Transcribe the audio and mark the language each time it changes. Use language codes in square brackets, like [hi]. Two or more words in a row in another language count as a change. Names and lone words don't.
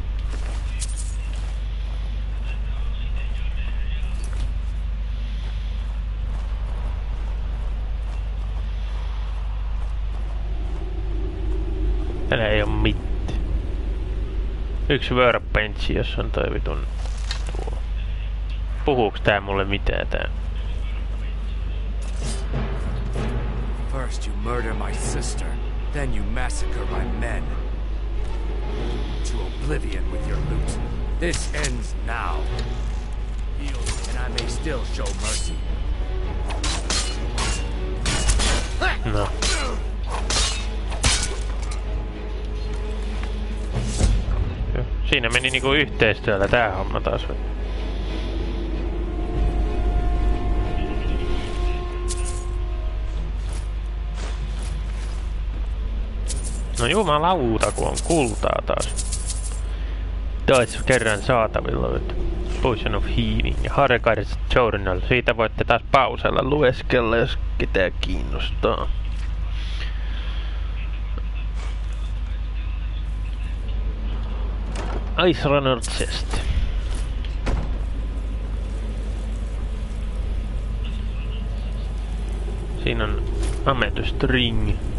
[fi] Täällä ei oo mitään. Yksi workbenchi, jos on toi vitun tuo. Puhuuks tää mulle mitään tää? [en] First you murder my sister, then you massacre my men. To oblivion with your loot. This ends now. Heal me and I may still show mercy. No. [fi] Siinä meni niinku yhteistyöllä tää homma taas. No jumalauta, kun on kultaa taas. Taas kerran saatavilla. Potion of Healing ja Harkar's Journal. Siitä voitte taas pausella lueskella, jos ketään kiinnostaa. Ice Runner Chest. Siinä on Amethyst Ring.